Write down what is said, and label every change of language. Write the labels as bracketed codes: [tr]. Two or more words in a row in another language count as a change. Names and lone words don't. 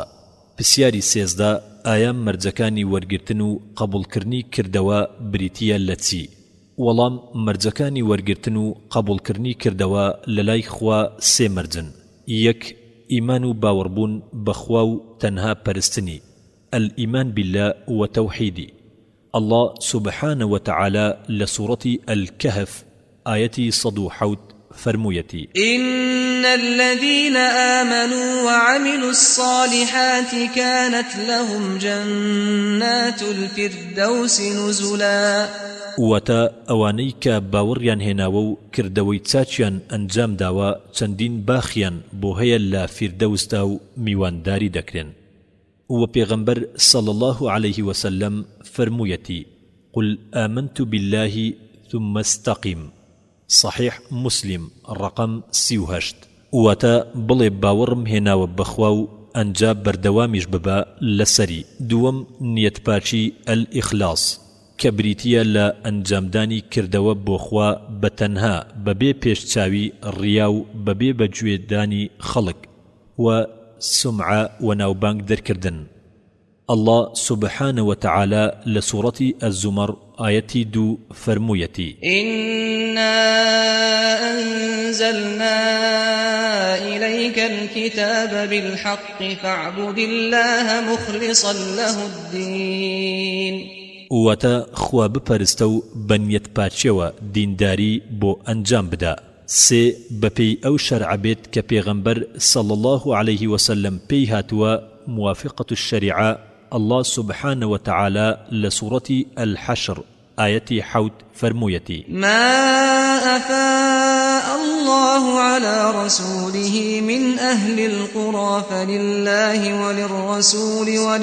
[ckb] پرسیاری 13: ئایا مەرجەکانی وەرگرتن و قبولکردنی کردەوە بریتیە لە چی؟ وەڵام مەرجەکانی وەرگرتن و قبولکردنی کردەوە لە لای خوا سێ مەرجن. یەک، ئیمان و باوەڕبوون بەخوا و تەنها پەرستنی، [ar] الئیمان بالله [ckb] و تەوحیدی. [ar] الله سبحانه وتعالى لسورة الكهف آية 107 فرمويتي: إن الذين آمنوا وعملوا الصالحات كانت لهم جنات الفردوس نزلا. [ckb] واتا ئەوانەی کە باوەڕیان هێناوە و کردەوەی چاچیان ئەنجام داوە چەندین باخیان بۆ هەیە لە فیردەوسدا و میوانداری دەکرێن. و پێغەمبەر [ar] صلى الله عليه وسلم [ckb] فرموویەتی: [ar] قل آمنت بالله ثم استقم. صحيح مسلم رقم 38. [ckb] واتا بڵێ باوەڕم هێناوە بەخوا و ئەنجا بەردەوامیش ببە لەسەری. دووەم، نیەتپاچی الئیخلاس کە بریتیە لە ئەنجامدانی کردەوە بۆ خوا بەتەنها بەبێ پێشچاوی ڕیا و بەبێ بەگوێدانی خەڵک و سمعە و ناوبانگ دەرکردن. [ar] الله سبحانه وتعالى لسورة الزمر آية 2 فرمويتي: إنا أنزلنا إليك الكتاب بالحق فاعبد الله مخلصا له الدين. [ckb] واتا خوا بپەرستە و بەنیەت پاچیەوە دینداری بۆ ئەنجام بدە. سێ، بەپێی ئەو شەرع بێت کە پێغەمبەر [ar] صلى الله عليه وسلم [ckb] پێی هاتووە، [ar] موافقة الشريعة. الله سبحانه وتعالى لسورة الحشر آية 7 فرمويتي: ما أفاء الله على رسوله من أهل القرى فلله وللرسول